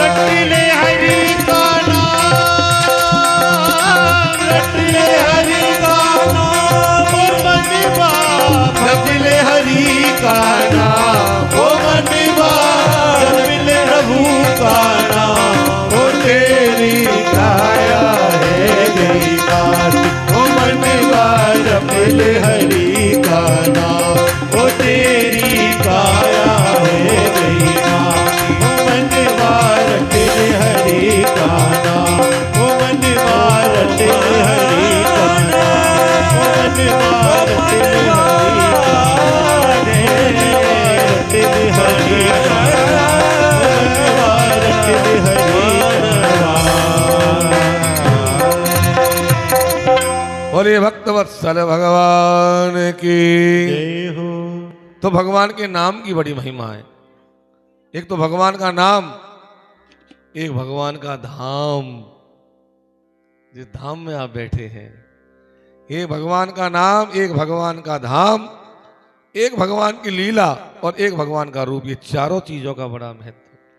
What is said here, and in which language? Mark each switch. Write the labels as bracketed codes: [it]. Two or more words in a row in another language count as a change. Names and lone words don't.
[hi] रटले हरि का नाम, रटले हरि का नाम, ओ मनवा भजले हरि का नाम, ओ मनवा मिले प्रभु का नाम। ओ तेरी काया है रहीमान, ओ मनवार मिले हरि का नाम, ओ तेरी काया है रहीमान, ओ मनवार मिले हरि का नाम, ओ मनवार मिले हरि का नाम, ओ मनवार मिले हरि का नाम, मिले हरि का नाम, मनवार मिले हरि का नाम। बोले भक्तवत्सल भगवान की। जय हो। तो भगवान के नाम की बड़ी महिमा है। एक तो भगवान का नाम, एक भगवान का धाम, जिस धाम में आप बैठे हैं। एक भगवान का नाम, एक भगवान का धाम, एक भगवान की लीला और एक भगवान का रूप, ये चारों चीजों का बड़ा महत्व।